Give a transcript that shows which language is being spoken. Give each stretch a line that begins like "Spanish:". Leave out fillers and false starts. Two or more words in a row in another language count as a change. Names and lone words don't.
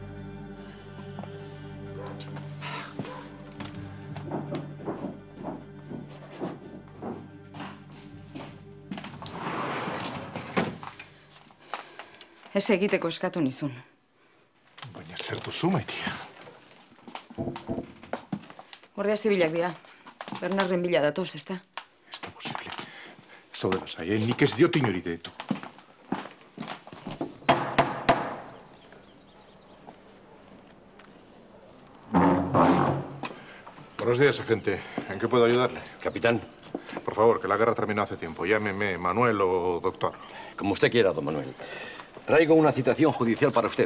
Basque: Ez egiteko eskatu nizun. Baina zer duzu, maitia? Guardia zibilak dira. Bernarden bila datoz, ezta? Ez da posible. Zaude lasai, nik ez diot inori deitu.
Spanish: Buenos días, agente. ¿En qué puedo ayudarle? Capitán. Por favor, que la guerra terminó hace tiempo. Llámeme Manuel o doctor. Como usted quiera, don Manuel. Traigo una citación judicial para usted.